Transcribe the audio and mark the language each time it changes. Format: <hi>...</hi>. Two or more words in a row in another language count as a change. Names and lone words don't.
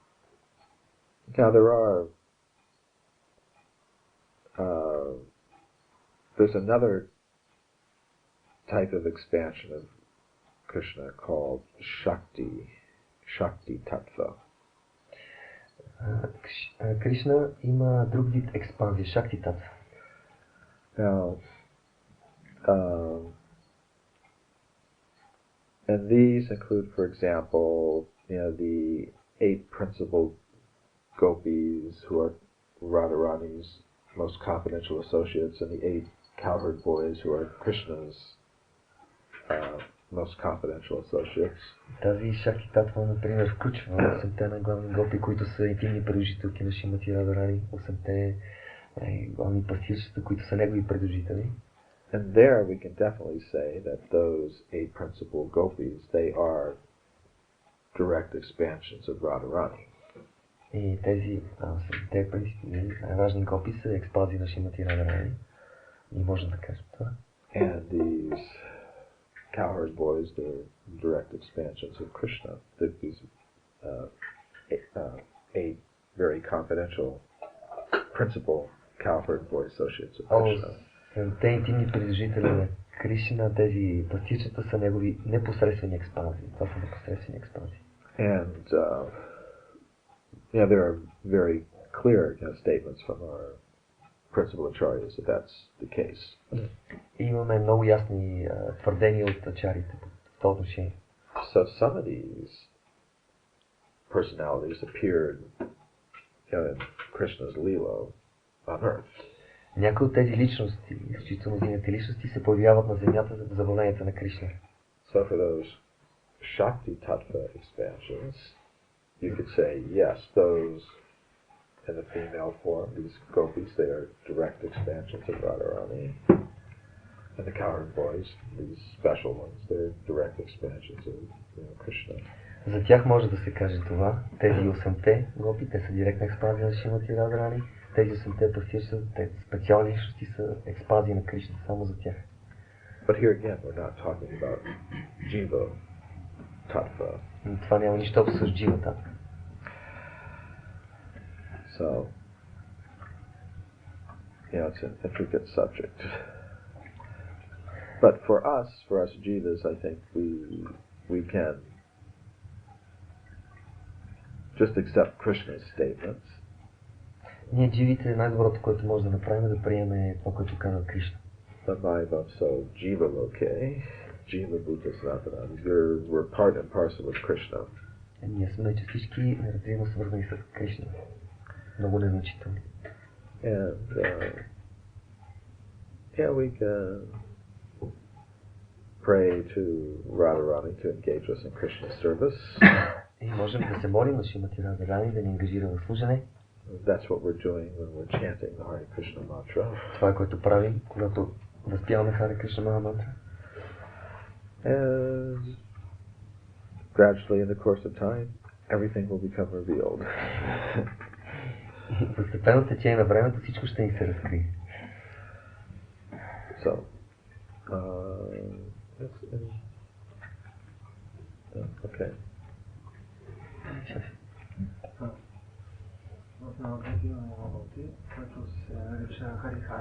<en>now there are there's another type of expansion of Krishna called Shakti Tattva.</en> <bg>Кришна има друг вид експанзия, Шакти Татва.</bg> <en>Now, and these include, for example, the 8 principal gopis who are Radharani's most confidential associates, and the 8 cowherd boys who are Krishna's most confidential associates.</en> <bg>Тази Шакти Татва, например, включва 8-те на главни гопи, които са интимни придружителки на Шримати Радharani, 8-те главни пастирчета, които са негови придружители.</bg> <en>And there we can definitely say that those 8 principal gopis, they are direct expansions of Radharani.</en> <bg>И тези 8-те принципни важни гопи са експанзии на Шримати Радharani. И можем да кажем това.</bg> <en>And these cowherd boys, they're direct expansions of Krishna. These 8 very confidential principal cowherd boy associates of Krishna.</en> <bg>Те интимни придружители на Кришна, тези пастирчета са негови непосредствени експанзии. Това са непосредствени експанзии.</bg> <en>And there are very clear statements from our principal acharyas that that's the case.</en> <bg>И имаме много ясни твърдения от ачарите в това отношение.</bg> <en>So some of these personalities appeared in Krishna's lila on earth.</en> <bg>Някои от тези личности, изключително зелените личности, се появяват на земята за забавленията на Кришна.</bg> <en>So for those Shakti Tattva expansions, you could say, yes, those in the female form, these gopis, they are direct expansions of Radharani. And the cowherd boys, these special ones, they're direct expansions of Krishna.</en> <bg>За тях може да се каже това. Тези 8-те гопи, те са директна експанзия на Шримати Радharani. Тези 8-те пастирчета, те специални личности са експанзии на Кришна, само за тях.</bg> <en>But here again, we're not talking about Jiva Tattva.</en> <bg>Това няма нищо общо с Джива Татва.</bg> <en>So, it's an intricate subject. But for us Jivas, I think we can just accept Krishna's statements.</en> <bg>Ние дживите, най-доброто, което може да направим, е да приемем това, което казва Кришна.</bg> <sa>So, Jiva Loke, Jiva Bhutasanatanam,</sa> <en>we're part and parcel of Krishna.</en> <bg>Ние сме всички неразривно свързани с Кришна. Много незначителни.</bg> <en>And we can pray to Radharani to engage us in Krishna's service.</en> <bg>И можем да се молим на Шримати Радharani да ни ангажира в служене.</bg> <en>That's what we're doing when we're chanting the Hare Krishna mantra.</en> <bg>Това е което правим, когато възпяваме Hare Krishna Mahamantра.</bg> <en>And gradually in the course of time, everything will become revealed.</en> <bg>Постепенно течение на времето всичко ще ни се разкрие.</bg> <en>So, okay.</en> <bg>В Нагати има Мурти, който се нарича Харихар.</bg>